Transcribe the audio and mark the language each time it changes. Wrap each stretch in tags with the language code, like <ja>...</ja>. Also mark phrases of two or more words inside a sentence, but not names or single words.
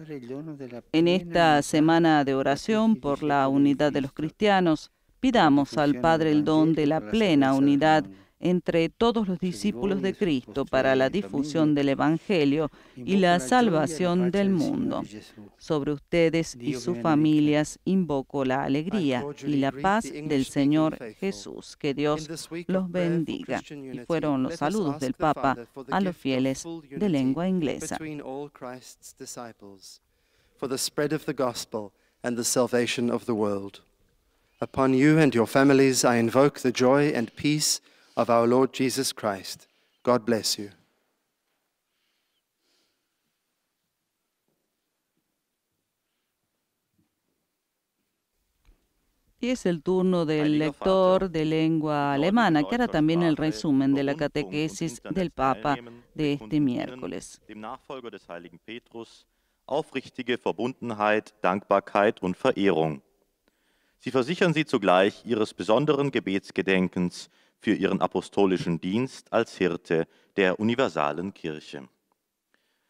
<es>En esta semana de oración por la unidad de los cristianos, pidamos al Padre el don de la plena unidad entre todos los discípulos de Cristo para la difusión del Evangelio y la salvación del mundo. Sobre ustedes y sus familias invoco la alegría y la paz del Señor Jesús. Que Dios los bendiga. Y fueron los saludos del Papa a los fieles de lengua inglesa.</es> <en>For the spread of the gospel and the salvation of the world. Upon you and your families I invoke the joy and peace of our Lord Jesus Christ. God bless you.</en> <es>Y es el turno del lector de lengua alemana, que hará también el resumen de la catequesis del Papa de este miércoles.</es> <de>Dem Nachfolger des heiligen Petrus, aufrichtige Verbundenheit, Dankbarkeit und Verehrung. Sie versichern sie zugleich ihres besonderen Gebetsgedenkens für ihren apostolischen Dienst als Hirte der universalen Kirche.</de>